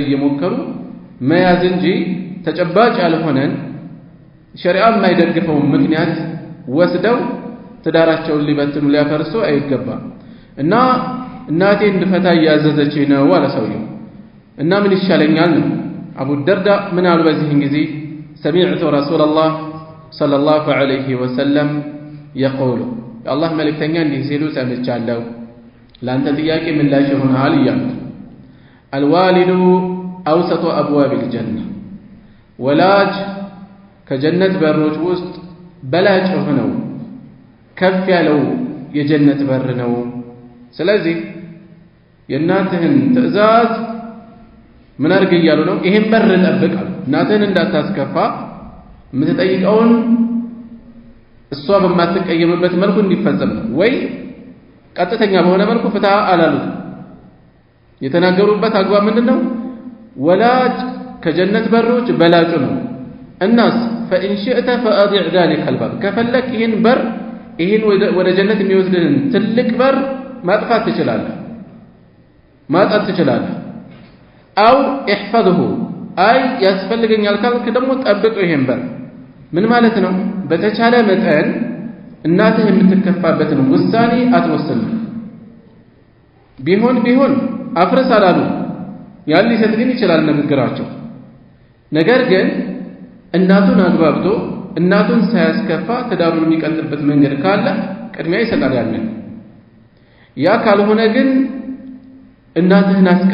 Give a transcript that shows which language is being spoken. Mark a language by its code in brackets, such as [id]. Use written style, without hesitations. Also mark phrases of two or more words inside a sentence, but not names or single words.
[am] እየሞከሩ መያዝ እንጂ ተጨባጭ ያልሆነን ሸሪዓ የማይደግፈው ምክንያት ወስደው ትዳራቸውን ሊበትኑ ሊያፈርሱ አይገባም እና እናቴ እንድፈታ ያዘዘች ነው አለ ሰውየው እና ምን ይሻለኛል ነው አቡ ደርዳ ምን አሉ በዚህን ጊዜ [ar] سمعت رسول الله صلى الله عليه وسلم يقول [am] الله ملكتኛ እንዲህ ሲሉ ሰምቻለሁ ለአንተ ጥያቄ ምላሽ ይሆናል እያሉት [ar] الوالد أوسط أبواب الجنة [am] ወላጅ ከጀነት በሮች ውስጥ በላጭ ሆነው ከፍ ያለው የጀነት በር ነው። ስለዚህ የእናትህን ትዕዛዝ ምን አድርግ እያሉ ነው? ይሄን በር ጠብቅ አሉ። እናትህን እንዳታስከፋ የምትጠይቀውን እሷ በማትቀየምበት መልኩ እንዲፈጸም ነው። ወይ ቀጥተኛ በሆነ መልኩ ፍታ አላሉት። የተናገሩበት አግባብ ምንድነው? ወላጅ ከጀነት በሮች በላጩ ነው። እናስ [ar] فإن شئت فأضع ذلك الباب [am] ከፈለክ ይሄን በር ይሄን ወደ ጀነት የሚወስድህን ትልቅ በር ማጥፋት ትችላለህ፣ ማጣት ትችላለህ። [ar] أو احفظه [am] አይ ያስፈልገኛል ካልክ ደግሞ ጠብቀው ይሄን በር። ምን ማለት ነው? በተቻለ መጠን እናትህ የምትከፋበትን ውሳኔ አትወስን። ቢሆን አፍርስ አላሉ። ያን ሊሰጥ ግን ይችላል ንግግራቸው። ነገር ግን እናቱን አግባብቶ እናቱን ሳያስከፋ ትዳሩን የሚቀጥልበት መንገድ ካለ ቅድሚያ ይሰጣል ያንን። ያ ካልሆነ ግን እናትህን